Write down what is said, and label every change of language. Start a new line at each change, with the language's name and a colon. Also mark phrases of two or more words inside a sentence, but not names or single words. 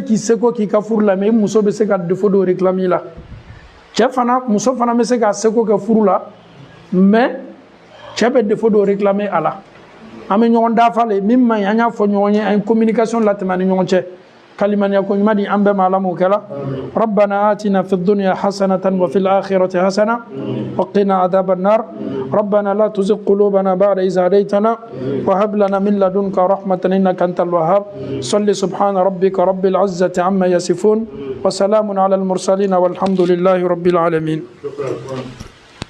Bambara: k'i seko k'i ka furu la mais i muso bɛ se ka défaut dɔ réclamer i la muso fana bɛ se k'a seko kɛ furu la mais cɛ bɛ défaut dɔ réclamer a la an bɛ ɲɔgɔn dafa le min man ɲi an y'a fɔ ɲɔgɔn ye an ye communication latɛmɛ ani ɲɔgɔn cɛ kalimaniya ko ɲuman di an bɛɛ ma ala m'o kɛla
Arabic: ربنا آتنا في الدنيا حسنة وفي الآخرة حسنة وقنا عذاب النار ربنا لا تزغ قلوبنا بعد إذ هديتنا وهب لنا من لدنك رحمة إنك أنت الوهاب صل سبحان ربك رب العزة عما يصفون وسلام على المرسلين والحمد لله رب العالمين